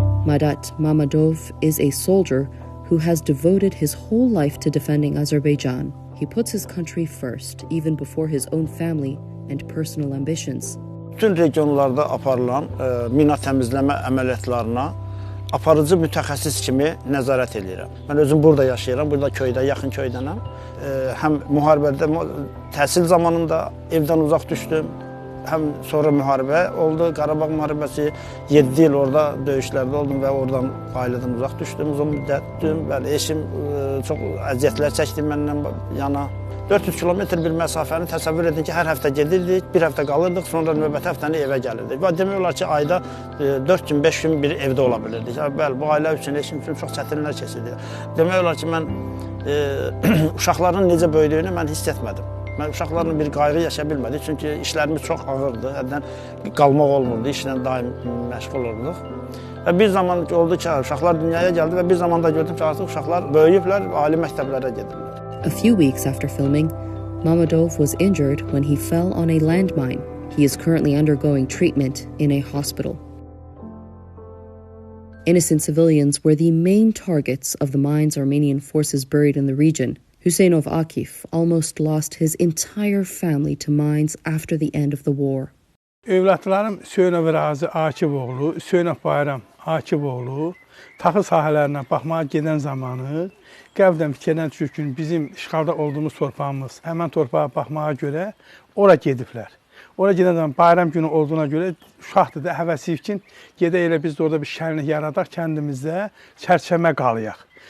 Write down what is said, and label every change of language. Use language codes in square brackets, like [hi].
[en] Madat Mamadov is a soldier who has devoted his whole life to defending Azerbaijan. He puts his country first, even before his own family and personal ambitions. [az] Bütün regionlarda aparılan mina təmizləmə əməliyyatlarına aparıcı mütəxəssis kimi nəzarət edirəm. Mən özüm burada yaşayıram, burada köydə, yaxın köydənəm. Həm müharibədə, təhsil zamanında evdən uzaq düşdüm. Həm sonra müharibə oldu, Qarabağ müharibəsi, 7 il orada döyüşlərdə oldum və oradan ailədən uzaq düşdüm, uzun müddətdim. Bəli, eşim çox əziyyətlər çəkdi məndən yana. 400 kilometr bir məsafəni təsəvvür edin ki, hər həftə gedirdik, bir həftə qalırdıq, sonra növbəti həftəni evə gəlirdik. Və demək olar ki, ayda 4 gün, 5 gün bir evdə ola bilirdik. Bəli, bu ailə üçün, eşim üçün çox çətinlər keçirdi. Demək olar ki, mən uşaqların necə böyüdüyünü mən hiss etmədim. Mən uşaqlarla bir qayğı yaşaya bilmədik, çünki işlərimiz çox ağırdı, həddən qalmaq olmurdu, işlə daim məşğul olurduq. Və bir zaman oldu ki, uşaqlar dünyaya gəldi və bir zaman da gördüm ki, artıq uşaqlar böyüyüblər, ali məktəblərə gedirlər. [en] A few weeks after filming, Mamadov was injured when he fell on a landmine. He is currently undergoing treatment in a hospital. Innocent civilians were the main targets of the mines Armenian forces buried in the region. Huseynov Akif almost lost his entire family to mines after the end of the war. [az] Övladlarım Hüseynov Razi Akifoğlu, Hüseynov Bayram Akifoğlu taxıl sahələrinə baxmağa gedən zamanı qəflən fikirdən düşür ki, bizim işğalda olduğumuz torpağımız, həmən torpağa baxmağa görə ora gediblər. Ora gedən zaman bayram günü olduğuna görə uşaqdır da, həvəsi üçün gedə elə biz də orada bir şənlik yaradaq, kəndimizdə çərçəmə qalıyaq.